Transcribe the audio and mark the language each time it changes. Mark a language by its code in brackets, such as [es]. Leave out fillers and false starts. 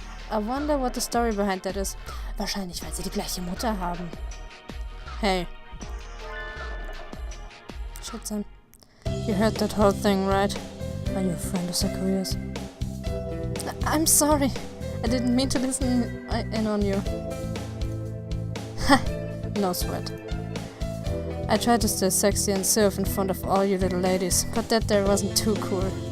[en] I wonder what the story behind that is. [de] Wahrscheinlich, weil sie die gleiche Mutter haben. [en] Hey. [de] Schätzchen. [en] You heard that whole thing, right? Are you a friend of Sakuya's? I'm sorry. I didn't mean to listen in on you. No sweat. I tried to stay sexy and surf in front of all you little ladies, but that there wasn't too cool.